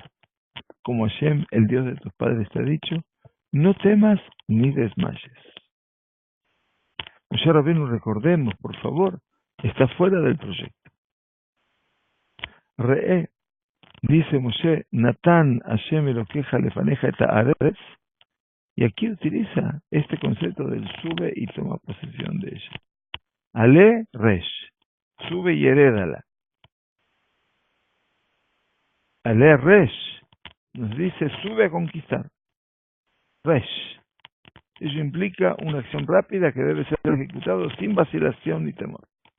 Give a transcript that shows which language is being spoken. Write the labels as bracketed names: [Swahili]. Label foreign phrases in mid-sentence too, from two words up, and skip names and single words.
[Spanish] Como Hashem, el Dios de tus padres, te ha dicho, no temas ni desmayes. Moshe Rabbeinu, recordemos, por favor, está fuera del proyecto. [Hebrew] Re'e, dice Moshe, נתן השם אלוקיך לפניך את הארץ, [Spanish] y aquí utiliza este concepto del sube y toma posesión de ella. [Hebrew] עלה רש, [Spanish] sube y herédala. [Hebrew] עלה רש, [Spanish] nos dice sube a conquistar. Resh, ello implica una acción rápida que debe ser ejecutada sin vacilación ni temor.